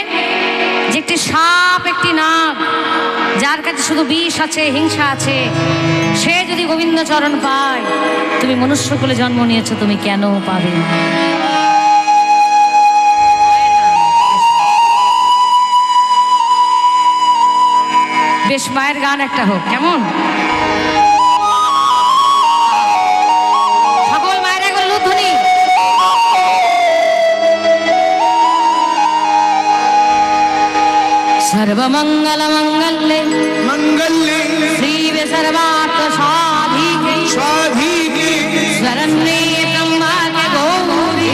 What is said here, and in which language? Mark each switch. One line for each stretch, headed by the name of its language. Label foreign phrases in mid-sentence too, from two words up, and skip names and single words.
Bangla: যে একটি সাপ, একটি নাগ, যার কাছে শুধু বিষ আছে, হিংসা আছে, সে যদি গোবিন্দ চরণ পায়, তুমি মনুষ্য কুলে জন্ম নিয়েছো, তুমি কেন পাবে না? বেশ, মায়ের গান একটা হোক, কেমন? সকল মায়ের একবার লুধ্বনি।
Sanskrit: सर्वमंगल मंगल्ये मंगल्ये शिवे सर्वार्थ साधिके साधिके शरण्ये त्र्यंबके गौरी